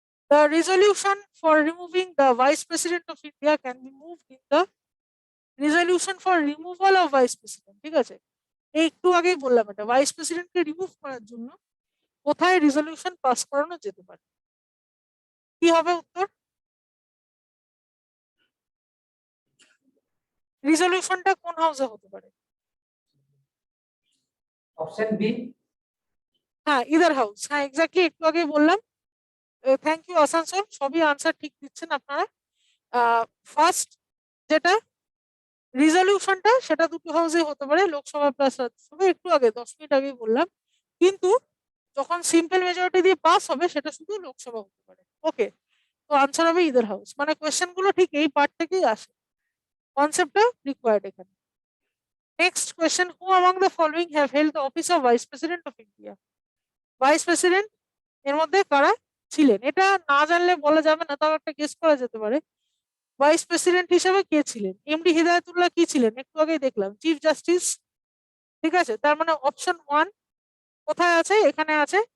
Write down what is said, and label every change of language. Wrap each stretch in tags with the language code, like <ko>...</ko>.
<en>The resolution for removing the vice president of India can be moved in the resolution for removal of vice president।</en> <bn>ঠিক আছে, এই একটু আগেই বললাম, এটা ভাইস প্রেসিডেন্টকে রিমুভ করার জন্য কোথায় রেজলিউশন পাস করানো যেতে পারে? কি হবে উত্তর? রেজলিউশনটা কোন হাউসে হতে পারে? Option B. হ্যাঁ, ইদার হাউস। হ্যাঁ, এক্স্যাক্টলি, একটু আগে বললাম। থ্যাংক ইউ আসানসোল, সবই আনসার ঠিক দিচ্ছেন আপনারা। ফার্স্ট যেটা রেজলিউশনটা, সেটা দুটো হাউসে হতে পারে, লোকসভা প্লাস রাজ্যসভা। একটু আগে 10 মিনিট আগে বললাম, কিন্তু যখন সিম্পল মেজরিটি দিয়ে পাস হবে সেটা শুধু লোকসভা হতে পারে। ওকে, তো আনসার হবে ইদার হাউস। মানে কোয়েশ্চেন গুলো ঠিক এই পার্ট থেকেই আসে, কনসেপ্টটা রিকোয়ার্ড এখানে।</bn> <en>Next question, who among the following have held the office of vice president of India?</en> <bn>Vice president এর মধ্যে কারা ছিলেন? এটা না জানলে বলা যাবে না, তাও একটা গেস করা যেতে পারে। ভাইস প্রেসিডেন্ট হিসেবে কে ছিলেন? এমডি হিদায়াতুল্লাহ কি ছিলেন? একটু আগেই দেখলাম চিফ জাস্টিস। ঠিক আছে, তার মানে অপশন 1 কোথায় আছে? এখানে আছে।</bn>